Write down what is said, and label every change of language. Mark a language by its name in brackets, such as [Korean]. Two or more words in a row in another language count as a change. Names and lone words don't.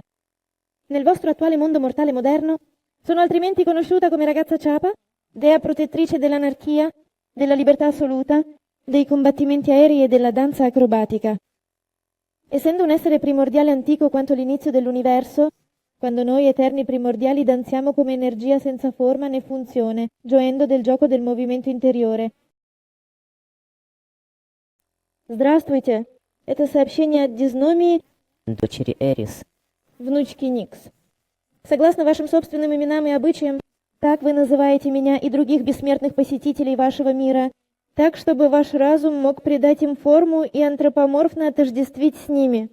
[Italian] Nel vostro attuale mondo mortale moderno, sono altrimenti conosciuta come ragazza Chappa, dea protettrice dell'anarchia, della libertà assoluta, dei combattimenti aerei e della danza acrobatica. Essendo un essere primordiale antico quanto l'inizio dell'universo, quando noi eterni primordiali danziamo come energia senza forma né funzione, gioendo del gioco del movimento interiore. [Russian] Здравствуйте! Это сообщение от Дysnomии, дочери Эрис. внучки Никс. Согласно вашим собственным именам и обычаям, так вы называете меня и других бессмертных посетителей вашего мира, так, чтобы ваш разум мог придать им форму и антропоморфно отождествить с ними.